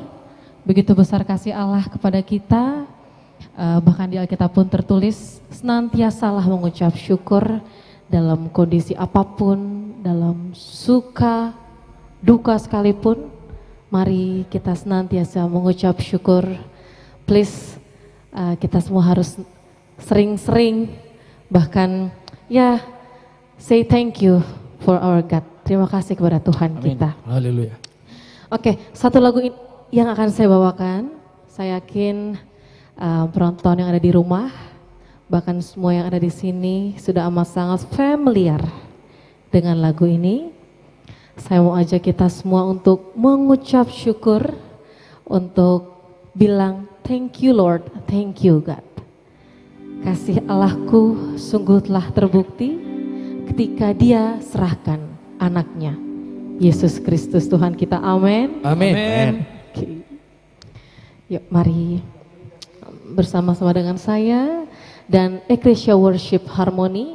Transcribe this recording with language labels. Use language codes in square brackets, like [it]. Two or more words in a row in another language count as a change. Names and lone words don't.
[id] Begitu besar kasih Allah kepada kita. Bahkan di Alkitab pun tertulis, senantiasalah mengucap syukur dalam kondisi apapun, dalam suka, duka sekalipun. Mari kita senantiasa mengucap syukur. Please, kita semua harus sering-sering, bahkan ya, [en] say thank you for our God. [id] Terima kasih kepada Tuhan kita. Haleluya. Oke, satu lagu yang akan saya bawakan, saya yakin penonton yang ada di rumah, bahkan semua yang ada di sini sudah amat sangat familiar dengan lagu ini. Saya mau ajak kita semua untuk mengucap syukur, untuk bilang [en] thank you Lord, thank you God. [id] Kasih Allahku sungguh telah terbukti ketika Dia serahkan anaknya, Yesus Kristus Tuhan kita. Amin. Amin. Oke. Yuk mari bersama-sama dengan saya dan Ecclesia Worship Harmony.